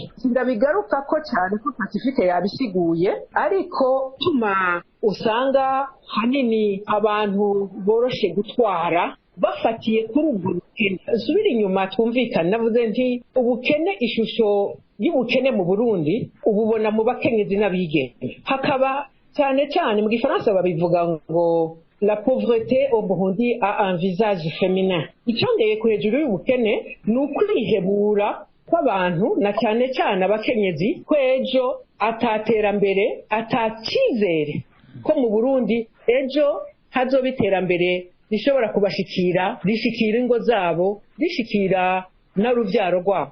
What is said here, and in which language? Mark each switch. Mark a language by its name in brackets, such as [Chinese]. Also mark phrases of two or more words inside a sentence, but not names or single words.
[Rundi] Ndabigaruka ko cyane ko Pacifique yabisiguye, ariko tuma usanga hanini abantu boroshe gutwara bafatiye kuri ubwo bukene. Subira inyuma twumvikana, navuze nti ubukene, ishusho y'ubukene mu Burundi ububona mu bakenyezi n'abigeme. Hakaba cyane cyane mu Gifaransa babivuga ngo [French] la pauvreté au Burundi a un visage féminin. [Rundi] Icyongeye ku hejuru y'ubukene ni ukwihebura kw'abantu, na cyane cyane abakenyezi, ko ejo ataterambere, atacyizere ko mu Burundi ejo hazoba iterambere rishobora kubashikira, rishikira ingo zabo, rishikira n'uruvyaro rwabo.